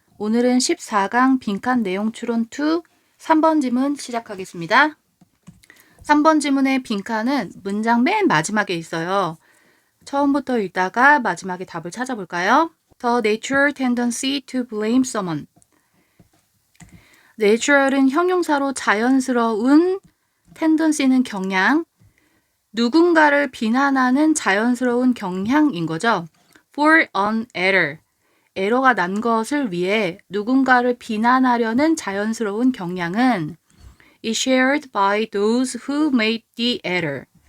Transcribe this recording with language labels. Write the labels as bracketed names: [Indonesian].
[Korean] 오늘은 14강 빈칸 내용 추론 2 3번 지문 시작하겠습니다. 3번 지문의 빈칸은 문장 맨 마지막에 있어요. 처음부터 읽다가 마지막에 답을 찾아볼까요? [English] The natural tendency to blame someone. [Korean] natural은 형용사로 자연스러운, tendency는 경향, 누군가를 비난하는 자연스러운 경향인 거죠. For an error. 에러가 난 것을 위해 누군가를 비난하려는 자연스러운 경향은 is shared by those who made the error.